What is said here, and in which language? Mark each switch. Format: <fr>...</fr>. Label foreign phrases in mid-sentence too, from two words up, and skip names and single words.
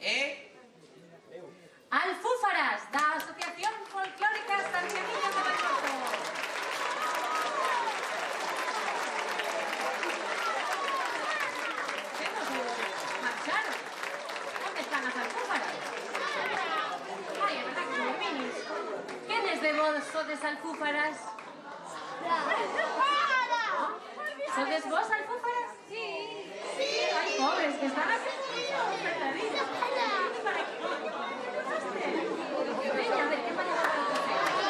<es>Alfúfaras, da Asociación Folclórica Santiaguillo de Bañoso. ¿Qué nos marcharon? ¿Dónde están las alfúfaras? Ay, es verdad que son minis.</es> <gl>¿Quiénes de vos sodes alfúfaras? ¿Sodes vos alfúfaras?</gl> <es>Sí. Ay, pobres, que están aquí conmigo. Petadillas. Para aquí. Venga, a ver, ¿qué manera de recoger?</es>